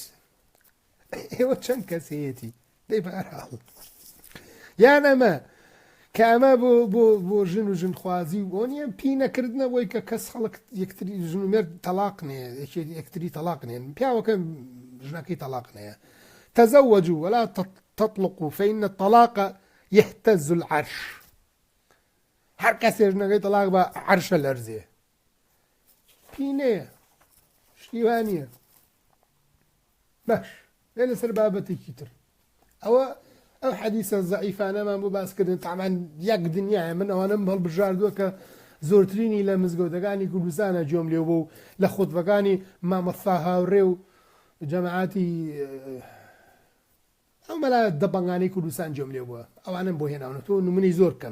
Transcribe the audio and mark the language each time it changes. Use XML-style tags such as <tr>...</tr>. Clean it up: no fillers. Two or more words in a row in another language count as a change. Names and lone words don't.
<ckb>ئێوە چەند کەس هەیەی دەی بەهەرحاڵ یان ئەمە کە ئەمە بۆ ژن و ژنخوازی بۆ نیە پی نەکردنەوەی کە کەس خەڵک یەکتری ژن و مێرد تەلاق نێ یەکتری تەلاق نێن پیاوەکە ژنەکەی تەلاق نەیە.</ckb> <ar>تزوجوا ولا تطلقوا فإن الطلاق يهتز العرش.</ar> <ckb>هەر کەسێ ژنەکەی تەلاق بە عەرشە لەرزێ. پی نەیە شتیوانیە. باش لێ لەسەر بابەتێکی تر ئەو حەدیثە زەعیفانەمان بۆ باسکردن تامان یەک دنیاە من ئەوانم هەڵبژاردووە کە زۆرترینی لە مزگەوتەکانی کوردستانە گوێم لێ بوو لە خوتبەکانی مامەستا هاوڕێ و جەماعەتی ئەو مەلا دەبەنگانەی کوردستان گوێم لێ بووە ئەوانم بۆ هێناونەتەوە نمونەی زۆر کەم.</ckb>